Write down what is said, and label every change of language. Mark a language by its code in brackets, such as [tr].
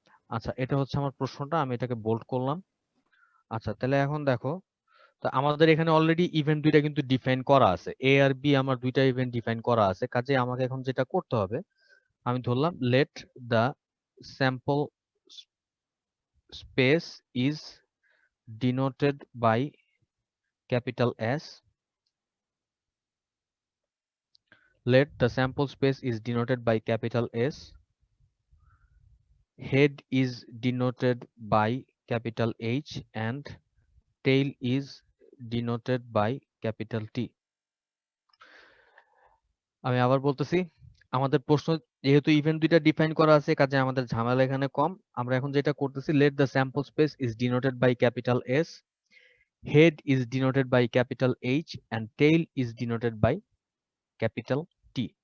[bn] আচ্ছা, এটা হচ্ছে আমার প্রশ্নটা, আমি এটাকে বোল্ড করলাম। আচ্ছা, তাহলে এখন দেখো, তো আমাদের এখানে অলরেডি ইভেন্ট দুইটা কিন্তু ডিফাইন করা আছে, এ আর বি আমার দুইটা ইভেন্ট ডিফাইন করা আছে। কাজে আমাকে এখন যেটা করতে হবে, আমি ধরলাম [en] Let the sample space is denoted by capital S. Let the sample space is denoted by capital S. Head is denoted by capital H and tail is denoted by capital T. [bn] আমি আবার বলতেছি, আমাদের প্রশ্ন যেহেতু event দুইটা define করা আছে, কাজে আমাদের ঝামেলা এখানে কম। আমরা এখন যেটা করতেছি, [en] let the sample space is denoted by capital S, head is denoted by capital H and tail is denoted by capital T.